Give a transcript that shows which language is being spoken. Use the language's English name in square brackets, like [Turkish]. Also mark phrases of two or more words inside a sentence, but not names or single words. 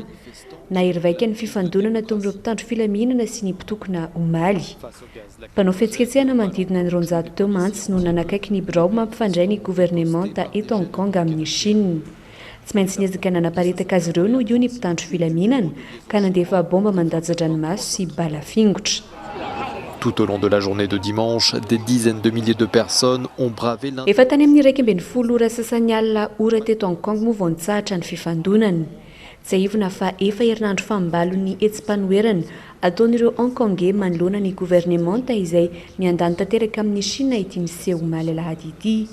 [Malagasy] Nahery vaika ny fifandonana tao amin'ireo mpitandro filaminana sy ny mpitokona omaly. Mpanao fihetsiketsehana manodidina ny 200 teo mantsy no nanakaiky ny birao mampifandray ny gouvernemanta eto Hong Kong amin'ny Chine. Tsy maintsy niezaka nanaparitaka azy ireo no io ny mpitandro filaminana ka nandefa bomba mandatsa-dranomaso sy bala fingotra. [French] Tout au long de la journée de dimanche, des dizaines de milliers de personnes ont bravé l'un. [Malagasy] Efa tany amin'ny 120 ora sasany alina ora teto Hong Kong moa vao nitsahatra ny fifandonana. Tsy aivina fa efa herinandro fambalony etsim-panoherana ataon'ireo Hong Kongais manoloana ny gouvernemanta izay miandany tanteraka amin'ny Chine ity niseho omaly alahady ity.